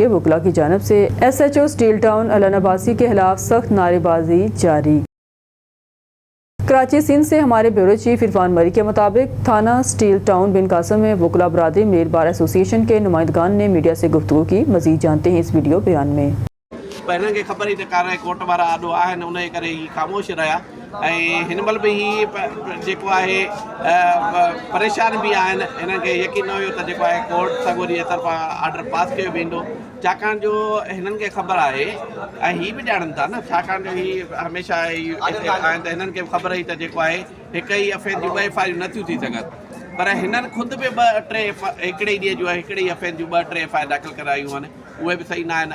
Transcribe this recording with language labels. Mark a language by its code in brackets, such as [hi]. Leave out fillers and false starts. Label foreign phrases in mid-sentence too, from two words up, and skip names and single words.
[ur] وکلا کی جانب سے ایس ایچ او اسٹیل ٹاؤن علن عباسی کے خلاف سخت نعرے بازی جاری. کراچی سندھ سے ہمارے بیورو چیف عرفان مری کے مطابق تھانہ اسٹیل ٹاؤن بن قاسم میں وکلا برادری منیر بار ایسوسی ایشن کے نمائندگان نے میڈیا سے گفتگو کی. مزید جانتے ہیں اس ویڈیو بیان میں. [sd] हिननि खे ख़बर ई न कान्हे कोर्ट वारा आॾो आहिनि उन जे करे ई ख़ामोश रहिया. ऐं हिन महिल बि ही जेको आहे परेशान बि आहिनि। हिननि खे यकीन न हुयो त जेको आहे कोर्ट सगोरी जे तरफ़ां ऑर्डर पास कयो वेंदो, छाकाणि जो हिननि खे ख़बर आहे ऐं ही बि ॼाणनि था न, छाकाणि जो ही हमेशह हिते आहिनि त हिननि खे ख़बर हुई त जेको आहे हिक ई अफेयर जूं ॿ FIR नथियूं थी सघनि, पर हिननि ख़ुदि बि हिकिड़े ई ॾींहं जो आहे हिकिड़े ई अफेयर जूं 2-3 FIR दाख़िल करायूं आहिनि, उहे बि सही न आहिनि।